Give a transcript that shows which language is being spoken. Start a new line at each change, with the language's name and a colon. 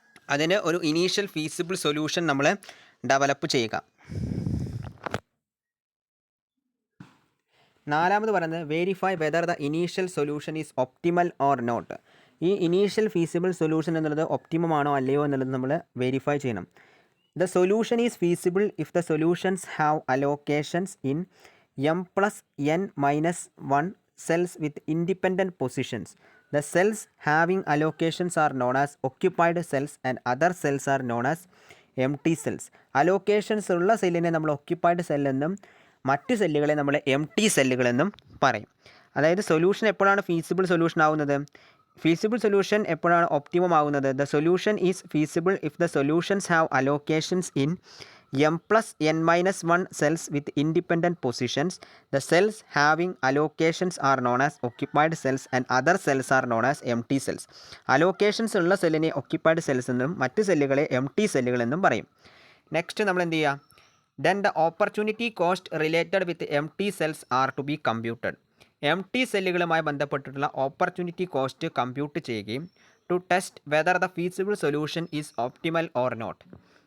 Malayalam: അതിന് ഒരു initial feasible solution നമ്മൾ ഡെവലപ്പ് ചെയ്യുക. നാലാമത് പറയുന്നത്
English: Verify whether the initial solution is optimal or not.
Malayalam: ഈ ഇനീഷ്യൽ ഫീസിബിൾ സൊല്യൂഷൻ എന്നുള്ളത് ഒപ്റ്റിമം ആണോ അല്ലയോ എന്നുള്ളത് നമ്മൾ വെരിഫൈ ചെയ്യണം.
English: The solution is feasible if the solutions have allocations in m+n-1 cells with independent positions. The cells having allocations are known as occupied cells and other cells are known as empty cells.
Malayalam: Allocations ഉള്ള സെല്ലിനെ നമ്മൾ occupied സെല്ലെന്നും മറ്റ് സെല്ലുകളെ നമ്മൾ M T സെല്ലുകളെന്നും പറയും. അതായത് solution എപ്പോഴാണ് feasible solution ആവുന്നത്? ഫീസിബിൾ സൊല്യൂഷൻ എപ്പോഴാണ് ഒപ്റ്റിമം ആവുന്നത്?
English: The solution is feasible if the solutions have allocations in m+n-1 cells with independent positions. The cells having allocations are known as occupied cells and other cells are known as empty cells.
Malayalam: Allocations ഉള്ള സെല്ലിനെ occupied cells എന്നും മറ്റ് സെല്ലുകളെ M T സെല്ലുകൾ എന്നും പറയും. Next നമ്മൾ എന്ത് ചെയ്യുക?
English: Then the opportunity cost related with empty cells are to be computed.
Malayalam: M T സെല്ലുകളുമായി ബന്ധപ്പെട്ടിട്ടുള്ള ഓപ്പർച്യൂണിറ്റി കോസ്റ്റ് കമ്പ്യൂട്ട് ചെയ്യുകയും
English: To test whether the feasible solution is optimal or not.